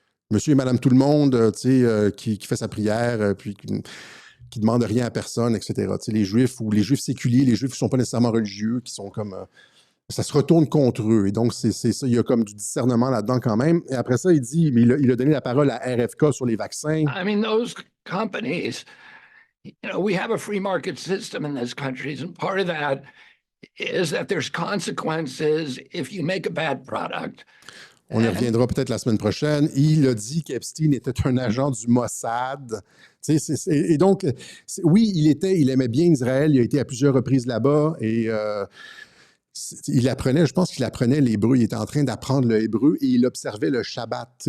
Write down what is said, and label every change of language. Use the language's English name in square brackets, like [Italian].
[French] Monsieur et Madame Tout-le-Monde, qui fait sa prière, puis qui demande rien à personne, etc. Les Juifs ou les Juifs séculiers, les Juifs qui ne sont pas nécessairement religieux, qui sont comme... ça se retourne contre eux. Et donc, c'est ça, il y a comme du discernement là-dedans quand même. Et après ça, il dit, mais il a donné la parole à RFK sur les vaccins. [English] I mean, those companies, you know, we have a free market system in this country, and part of that is that there's consequences if you make a bad product. [French] On y reviendra peut-être la semaine prochaine. Il a dit qu'Epstein était un agent du Mossad. Et donc, oui, il aimait bien Israël. Il a été à plusieurs reprises là-bas et il apprenait, je pense qu'il apprenait l'hébreu. Il était en train d'apprendre le hébreu et il observait le Shabbat.